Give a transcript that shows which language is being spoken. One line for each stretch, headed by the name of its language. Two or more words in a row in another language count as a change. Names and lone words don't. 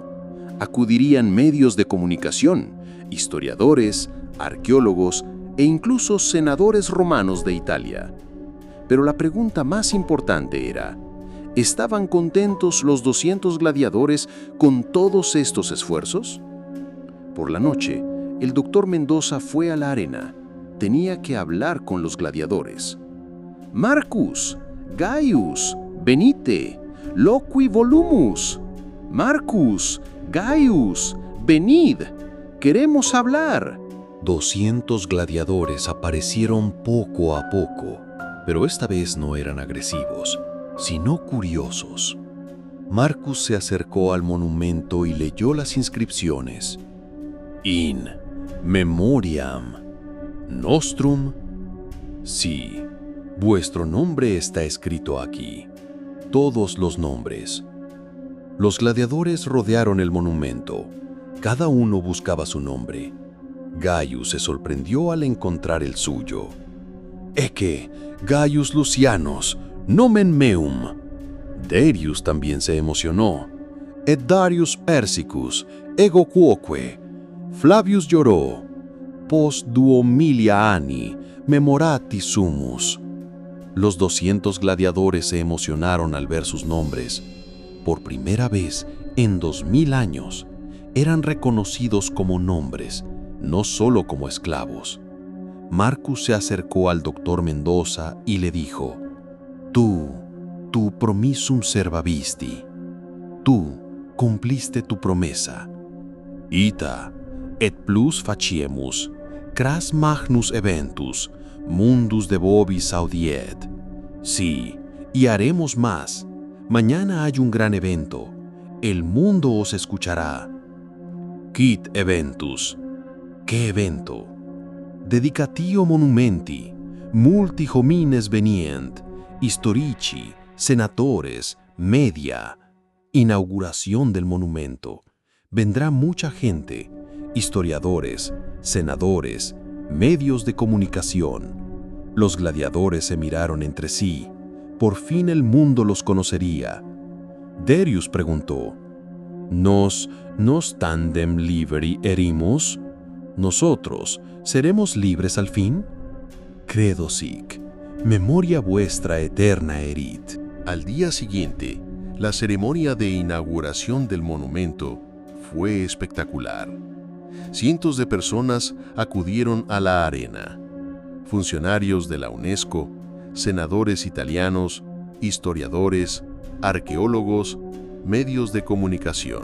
Spanish: Acudirían medios de comunicación, historiadores, arqueólogos e incluso senadores romanos de Italia. Pero la pregunta más importante era, ¿estaban contentos los 200 gladiadores con todos estos esfuerzos? Por la noche, el doctor Mendoza fue a la arena. Tenía que hablar con los gladiadores.
Latin: Marcus, Gaius, venite, loqui volumus.
Spanish: Marcus, Gaius, venid, queremos hablar. 200 gladiadores aparecieron poco a poco, pero esta vez no eran agresivos, sino curiosos. Marcus se acercó al monumento y leyó las inscripciones.
Latin: In memoriam nostrum.
Spanish: Sí, vuestro nombre está escrito aquí. Todos los nombres, Los gladiadores rodearon el monumento. Cada uno buscaba su nombre. Gaius se sorprendió al encontrar el suyo.
Latin: «Ecce, Gaius Lucianus, nomen meum».
Spanish: Darius también se emocionó.
Latin: «Et Darius Persicus, ego quoque».
Spanish: Flavius lloró.
Latin: «Post duomilia anni, memorati sumus».
Spanish: Los 200 gladiadores se emocionaron al ver sus nombres. Por primera vez en 2000 años, eran reconocidos como nombres, no solo como esclavos. Marcus se acercó al doctor Mendoza y le dijo:
Latin: «Tú promissum servavisti.
Spanish: Tú cumpliste tu promesa.
Latin: Ita, et plus faciemus, cras magnus eventus, mundus de vobis audiet».
Spanish: Sí, y haremos más. Mañana hay un gran evento. El mundo os escuchará.
Latin: «Quid eventus».
Spanish: ¿Qué evento?
Latin: «Dedicatio monumenti, multi homines venient, historici, senatores, media».
Spanish: Inauguración del monumento. Vendrá mucha gente, historiadores, senadores, medios de comunicación. Los gladiadores se miraron entre sí. Por fin el mundo los conocería. Darius preguntó:
Latin: ¿Nos tandem liberi erimus?
Spanish: ¿Nosotros seremos libres al fin?
Latin: Credo sic, memoria vuestra eterna erit.
Spanish: Al día siguiente, la ceremonia de inauguración del monumento fue espectacular. Cientos de personas acudieron a la arena. Funcionarios de la UNESCO, senadores italianos, historiadores, arqueólogos, medios de comunicación.